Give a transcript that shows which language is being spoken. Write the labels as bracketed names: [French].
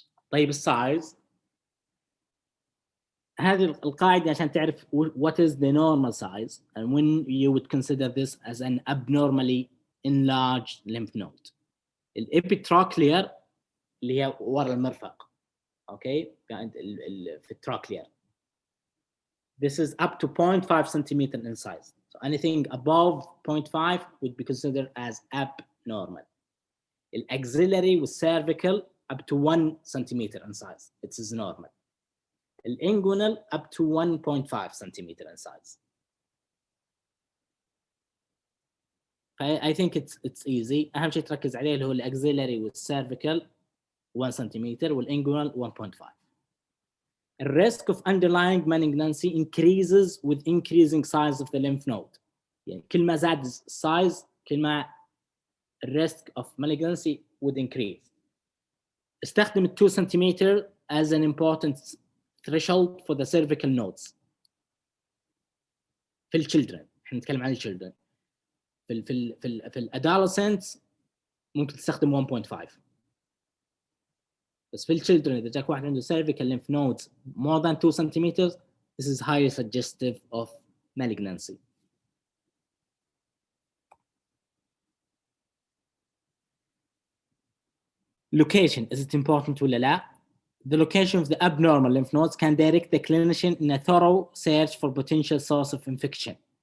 [Arabic] طيب السايز, هذه القاعدة عشان تعرف [English] what is the normal size and when you would consider this as an abnormally enlarged lymph node. [Arabic] الابيتراكلير اللي هي ورا المرفق, okay, في التراكلير. [English] This is up to 0.5 centimeter in size. So anything above 0.5 would be considered as abnormal. The axillary with cervical up to 1 centimeter in size, it is normal. The inguinal up to 1.5 centimeter in size. I think it's easy. [Arabic] أهم شيء تركز عليه اللي هو الأكسيلري والcervical 1 centimeter والinguinal 1.5. [English] The risk of underlying malignancy increases with increasing size of the lymph node. [Arabic] يعني كل ما زاد size كل ما [English] الريسك of malignancy would increase. استخدم 2 centimeter as an important threshold for the cervical nodes في الchildren. [Arabic] احنا نتكلم عن الchildren. في الادolescents ممكن تستخدم 1.5. بس في الchildren إذا جاك واحد عنده [English] cervical lymph nodes more than 2 centimeters, this is highly suggestive of malignancy. Location, is it important [Arabic] ولا لا? [English] The location of the abnormal lymph nodes can direct the clinician in a thorough search for potential source of infection.